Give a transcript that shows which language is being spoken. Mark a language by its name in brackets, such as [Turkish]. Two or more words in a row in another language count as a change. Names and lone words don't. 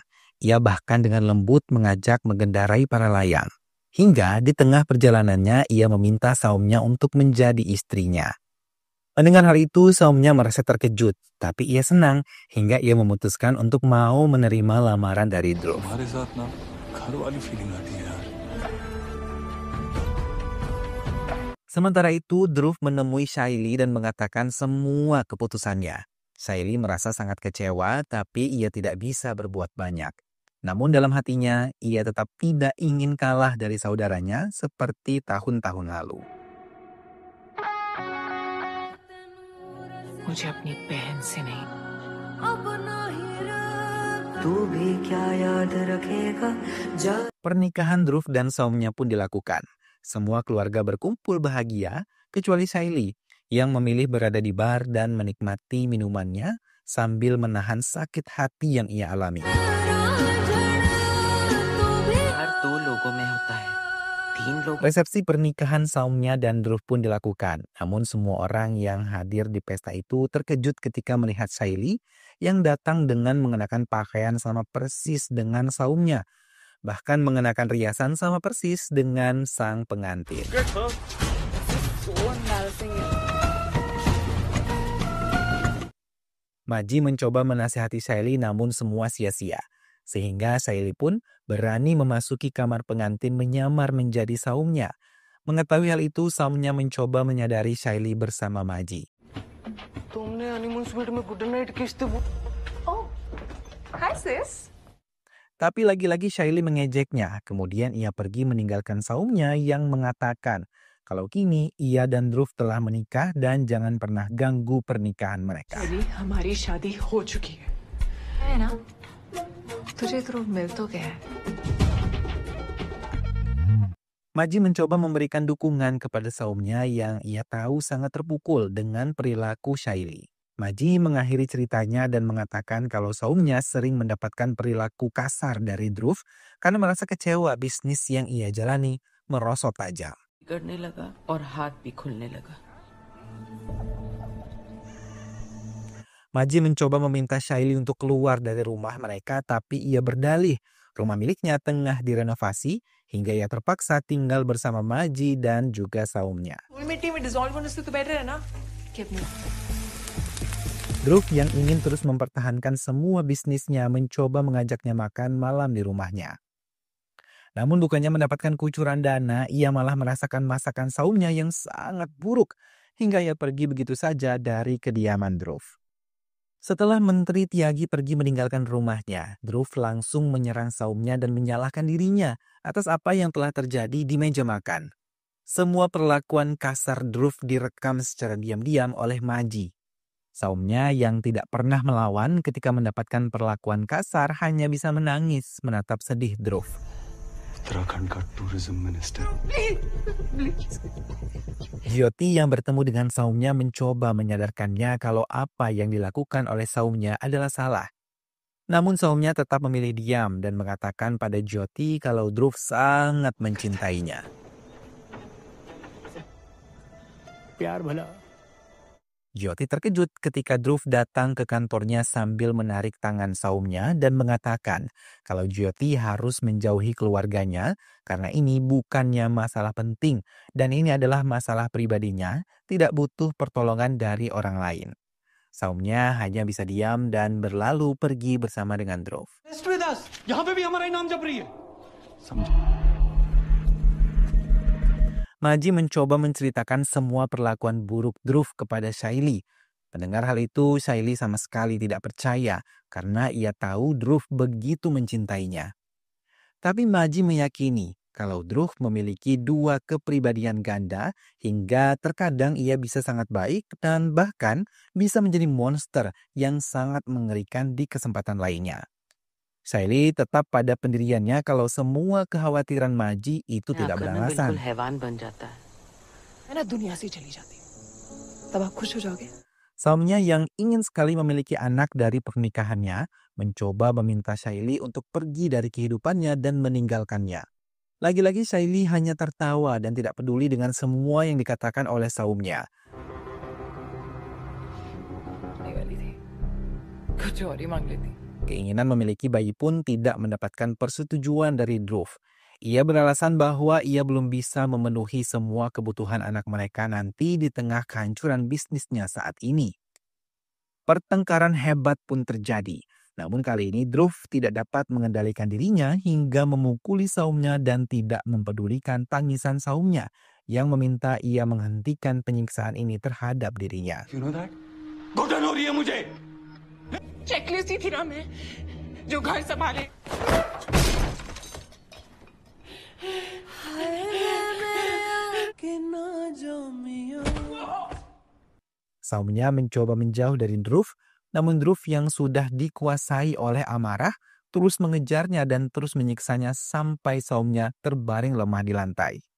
[Indonesian] Ia bahkan dengan lembut mengajak mengendarai para layang. Hingga di tengah perjalanannya ia meminta Soumya untuk menjadi istrinya. Mendengar hal itu, Soumya merasa terkejut, tapi ia senang hingga ia memutuskan untuk mau menerima lamaran dari Dhruv. [Hindi] हमारे साथ ना घर वाली फीलिंग आती है यार [Indonesian] Sementara itu, Dhruv menemui Shaili dan mengatakan semua keputusannya. Shaili merasa sangat kecewa, tapi ia tidak bisa berbuat banyak. Namun dalam hatinya, ia tetap tidak ingin kalah dari saudaranya seperti tahun-tahun lalu. [Hindi] मुझे अपनी बहन से नहीं तू भी क्या याद रखेगा [Indonesian] Pernikahan Dhruv dan Soumya pun dilakukan. Semua keluarga berkumpul bahagia, kecuali Shaili yang memilih berada di bar dan menikmati minumannya sambil menahan sakit hati yang ia alami. [Hindi] हर दो लोगों में होता है तीन लोग [Indonesian] Resepsi pernikahan Soumya dan Dhruv pun dilakukan. Namun semua orang yang hadir di pesta itu terkejut ketika melihat Shaili yang datang dengan mengenakan pakaian sama persis dengan Soumya. Bahkan mengenakan riasan sama persis dengan sang pengantin. Maji mencoba menasihati Shaili namun semua sia-sia. Sehingga Shaili pun berani memasuki kamar pengantin menyamar menjadi Soumya. Mengetahui hal itu, Soumya mencoba menyadari Shaili bersama Maji. [Hindi] तुमने [English] honeymoon suite [Hindi] में [English] good night kiss [Hindi] थे [English] Hi sis. [Indonesian] Tapi lagi-lagi Shaili mengejeknya. Kemudian ia pergi meninggalkan Soumya yang mengatakan kalau kini ia dan Dhruv telah menikah dan jangan pernah ganggu pernikahan mereka. [Hindi] अभी हमारी शादी हो चुकी है ना? तुझे ध्रुव मिल तो गया है. [Indonesian] Maji mencoba memberikan dukungan kepada Soumya yang ia tahu sangat terpukul dengan perilaku Shaili. Maji mengakhiri ceritanya dan mengatakan kalau Soumya sering mendapatkan perilaku kasar dari Dhruv karena merasa kecewa bisnis yang ia jalani merosot tajam. [Hindi] बिगड़ने लगा और हाथ भी खुलने लगा [Indonesian] Maji mencoba meminta Shaili untuk keluar dari rumah mereka, tapi ia berdalih rumah miliknya tengah direnovasi hingga ia terpaksa tinggal bersama Maji dan juga Soumya. [Hindi] मिट्टी में डिसॉल्व होने से तो बेटर है ना कि अपनी [Indonesian] Dhruv yang ingin terus mempertahankan semua bisnisnya mencoba mengajaknya makan malam di rumahnya. Namun bukannya mendapatkan kucuran dana, ia malah merasakan masakan saumnya yang sangat buruk hingga ia pergi begitu saja dari kediaman Dhruv. Setelah Menteri Tyagi pergi meninggalkan rumahnya, Dhruv langsung menyerang saumnya dan menyalahkan dirinya atas apa yang telah terjadi di meja makan. Semua perlakuan kasar Dhruv direkam secara diam-diam oleh Maji. Saumnya yang tidak pernah melawan ketika mendapatkan perlakuan kasar hanya bisa menangis menatap sedih Dhruv. [Hindi] उत्तराखंड का [English] tourism minister [Indonesian] Jyoti yang bertemu dengan saumnya mencoba menyadarkannya kalau apa yang dilakukan oleh saumnya adalah salah. Namun saumnya tetap memilih diam dan mengatakan pada Jyoti kalau Dhruv sangat mencintainya. [Hindi] प्यार भला [Indonesian] Jyoti terkejut ketika Dhruv datang ke kantornya sambil menarik tangan saumnya dan mengatakan kalau Jyoti harus menjauhi keluarganya karena ini bukannya masalah penting dan ini adalah masalah pribadinya, tidak butuh pertolongan dari orang lain. Saumnya hanya bisa diam dan berlalu pergi bersama dengan Dhruv. [Hindi] यहाँ पे भी हमारा ही नाम जप रही है [Indonesian] Maji mencoba menceritakan semua perlakuan buruk Dhruv kepada Shaili. Mendengar hal itu, Shaili sama sekali tidak percaya karena ia tahu Dhruv begitu mencintainya. Tapi Maji meyakini kalau Dhruv memiliki dua kepribadian ganda hingga terkadang ia bisa sangat baik dan bahkan bisa menjadi monster yang sangat mengerikan di kesempatan lainnya. Shaili tetap pada pendiriannya kalau semua kekhawatiran Maji itu tidak [Hindi] बिल्कुल [Indonesian] beralasan. [Hindi] हैवान बन जाता है। मैं ना दुनिया से ही चली जाती हूँ तब आप खुश हो जाओगे [Indonesian] Saumnya yang ingin sekali memiliki anak dari pernikahannya mencoba meminta Shaili untuk pergi dari kehidupannya dan meninggalkannya. Lagi-lagi Shaili hanya tertawa dan tidak peduli dengan semua yang dikatakan oleh saumnya. [Hindi] नहीं वाली थी कुछ और ही मांग लेती [Indonesian] Keinginan memiliki bayi pun tidak mendapatkan persetujuan dari Dhruv. Ia beralasan bahwa ia belum bisa memenuhi semua kebutuhan anak mereka nanti di tengah kehancuran bisnisnya saat ini. Pertengkaran hebat pun terjadi. Namun kali ini Dhruv tidak dapat mengendalikan dirinya hingga memukuli saumnya dan tidak mempedulikan tangisan saumnya yang meminta ia menghentikan penyiksaan ini terhadap dirinya. [English] You know that? [Hindi] घुटन हो रही है मुझे चेकलिस्ट ही थी ना मैं जो घर संभाले [Indonesian] Saumnya mencoba menjauh dari Dhruv, namun Dhruv yang sudah dikuasai oleh amarah terus mengejarnya dan terus menyiksanya sampai saumnya terbaring lemah di lantai.